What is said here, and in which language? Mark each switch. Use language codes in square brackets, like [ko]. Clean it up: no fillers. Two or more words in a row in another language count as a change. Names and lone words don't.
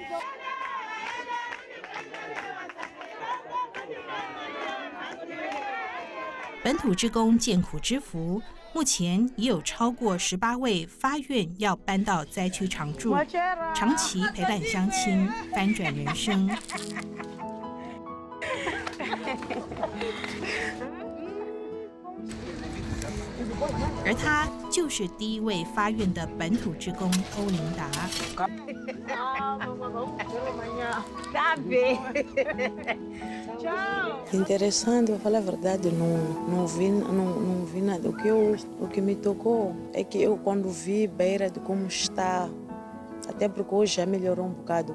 [zh] 本土志工见苦知福，目前已有超过18位发愿要搬到灾区常住，长期陪伴乡亲，翻转人生。而他就是第一位发愿的本土志工欧琳达。 [pt] Interessante, eu falar a verdade, não vi nada. O que me tocou é que eu quando vi Beira de como está, até porque hoje já melhorou um bocado.